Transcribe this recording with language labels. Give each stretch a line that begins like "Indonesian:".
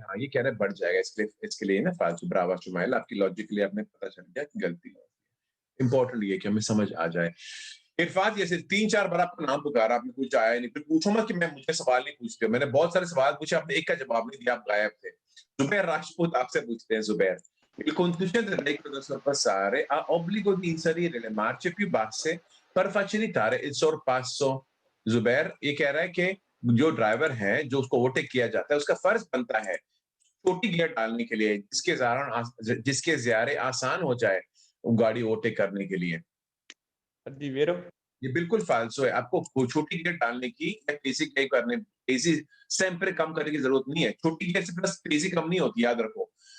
Hindi: हाँ, ये कह रहे हैं बढ़ जाएगा, इसके लिए ना फालतू। ब्रावा शुमाइल, आपकी लॉजिक के लिए आपने पता चल गया कि गलती है। इंपॉर्टेंट ये कि हमें समझ आ जाए। इरफान, ये सिर्फ 3-4 बार आपका नाम पुकारा, आपने कुछ आया नहीं, फिर पूछो मत कि मैं मुझे सवाल नहीं पूछते, मैंने बहुत सारे सवाल पूछे, आपने एक का जवाब नहीं दिया, आप गायब थे। जुबैर राजपूत आपसे पूछते हैं,
Italian: जुबैर, il conducente del veicolo da sorpassare ha obbligo di inserire le marce più basse per facilitare il sorpasso।
Hindi: Zubair ये कह रहा है कि जो ड्राइवर है जो उसको ओवरटेक किया जाता है उसका फर्ज बनता है छोटी गियर डालने के लिए, जिसके ज़रिए आसान हो जाए गाड़ी ओवरटेक करने के लिए। जी वेरो। ये बिल्कुल फाल्सो है, आपको छोटी गियर डालने की या तेजी sempre कम करने की जरूरत नहीं है, छोटी गियर से प्लस तेजी कम नहीं होती, याद रखो।